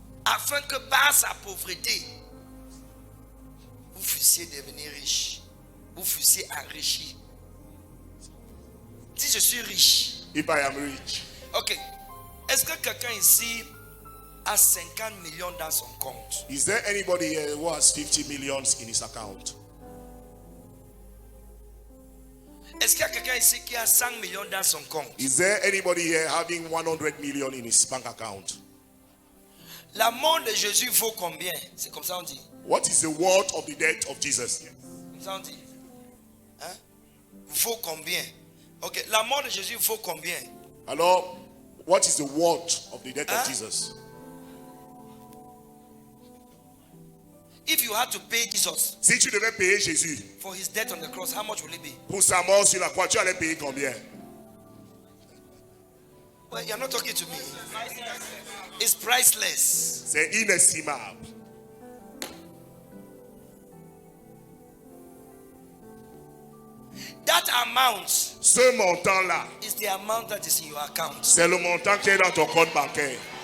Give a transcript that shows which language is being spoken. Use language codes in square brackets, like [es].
[fr] Afin que par sa pauvreté, vous fussiez devenir riche. Vous fussiez enrichi. Si je suis riche, [en] if I am rich. [fr] ok. Est-ce que quelqu'un ici a 50 millions dans son compte? [en] Is there anybody here who has 50 millions in his account? [fr] Est-ce qu'il y a quelqu'un ici qui a 100 millions dans son compte? [en] Is there anybody here having 100 million in his bank account? [fr] La mort de Jésus vaut combien? C'est comme ça on dit. [en] What is the worth of the death of Jesus? [fr] Comme ça on dit. Hein? Vaut combien? Ok, la mort de Jésus vaut combien? [en] Alors, what is the worth of the death Huh? of Jesus? If you had to pay Jesus [fr] Si tu devais payer Jésus [en] for his death on the cross, how much will it be? [fr] pour sa mort sur la croix, tu allais payer combien? [en] Well, you're not talking to me. It's priceless. [fr] C'est inestimable. [en] That amount [fr] Ce montant-là, [en] is the amount that is in your account. [fr] c'est le montant qui est dans ton compte bancaire.